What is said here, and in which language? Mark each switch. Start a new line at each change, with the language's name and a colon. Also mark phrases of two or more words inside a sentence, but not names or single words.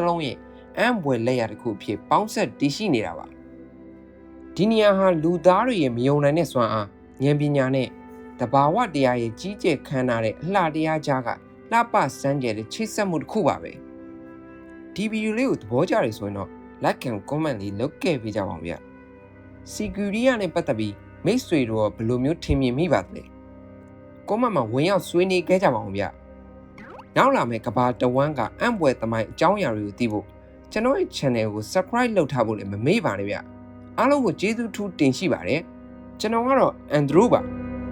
Burmese: လုံးရဲ့အံ့ဘွယ်လက်ရာတစ်ခုအဖြစ်ပေါင်းဆက်တည်ရှိနေတာပါဒီနေရာဟာလူသားတွေရဲ့မယုံနိုင်တဲ့စွမ်းအားဉာဏ်ပညာနဲ့တဘာ ဝတရားရဲ့ကြီးကျယ်ခမ်းနားတဲ့အလှတရားကြားကလှပစမ်းကြဲတဲ့ချိတ်ဆက်မှုတစ်ခုပါပဲဒီဗီဒီယိုလေးကိုသဘောကျတယ်ဆိုရင်တော့
English: like and comment
Burmese: လေးလုပ်ခဲ့ပေးကြပါဦးဗျစီကီရီယာနဲ့ပတ်သက်ပြီးမိတ်ဆွေတို့ဘယ်လိုမျိုးထင်မြင်မိပါသလဲ comment မှာဝင်ရောက်ဆွေးနွေးခဲ့ကြပါဦးဗျနောက်လာမယ့်ကဘာတဝမ်းကအံ့ဘွယ်သမိုင်းအကြောင်းအရာတွေကိုသိဖို့ကျွန်တော်ရဲ့ channel ကို subscribe လုပ်ထားဖို့လည်းမမေ့ပါနဲ့ဗျအားလုံးကိုကျေးဇူးထူးတင်ရှိပါတယ်ကျွန်တော်ကတော့ Andrew ပါ